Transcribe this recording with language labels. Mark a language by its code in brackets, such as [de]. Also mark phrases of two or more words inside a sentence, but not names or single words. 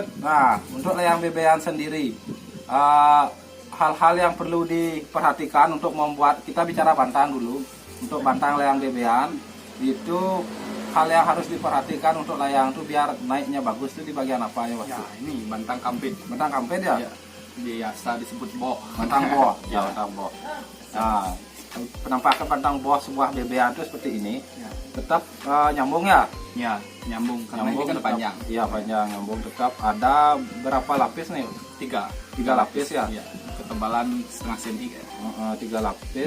[id] Nah, untuk layang bebean sendiri, hal-hal yang perlu diperhatikan untuk membuat, kita bicara bantang dulu. Untuk bantang layang bebean itu hal yang harus diperhatikan untuk layang itu biar naiknya bagus itu di bagian apa ya, Mas? Ya, ini bantang kampit. Bantang kampit ya? Ya. Biasa disebut bok. Bantang boh. Ya. Bantang boh. Nah, penampakan batang buah sebuah bebean itu seperti ini, Ya. tetap nyambung ya. Ya, nyambung karena ini kan tetap, panjang. Iya panjang, nyambung tetap. Ada berapa lapis nih? Tiga Lapis ya. Iya, ketebalan setengah senti ya. 3 lapis.